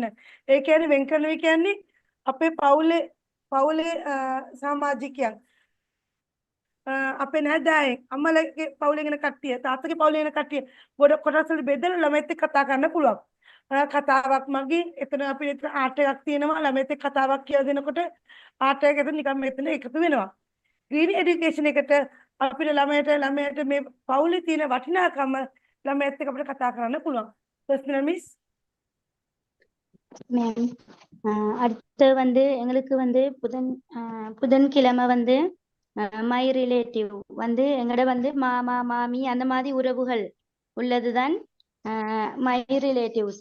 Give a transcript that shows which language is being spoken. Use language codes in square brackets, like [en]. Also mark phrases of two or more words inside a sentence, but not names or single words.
[si] ඒ කියන්නේ වෙන් කරනවා කියන්නේ අපේ පවුලේ සමාජිකයන් අපේ නැදෑයන් අම්මලගේ පවුලේ ඉන්න කට්ටිය තාත්තගේ පවුලේ ඉන්න කට්ටිය කොටස් වලට බෙදලා ළමයිත් එක්ක කතා කරන්න පුළුවන්. කතාවක් මගින් එතන අපිට ආර්ට් එකක් තියෙනවා ළමයිත් එක්ක කතාවක් කියලා දෙනකොට ආර්ට් එක එතන නිකන් මෙතන එකතු වෙනවා. [en] green education [si] එකට අපිට ළමයට මේ පවුලේ තියෙන වටිනාකම ළමයිත් එක්ක අපිට කතා කරන්න පුළුවන්. [en] personal miss [ta] மேம் அடுத்து வந்து எங்களுக்கு வந்து புதன்கிழமை வந்து [en] my relative [ta] வந்து எங்கட வந்து மாமா மாமி அந்த மாதிரி உறவுகள் உள்ளதுதான் [en] my relatives.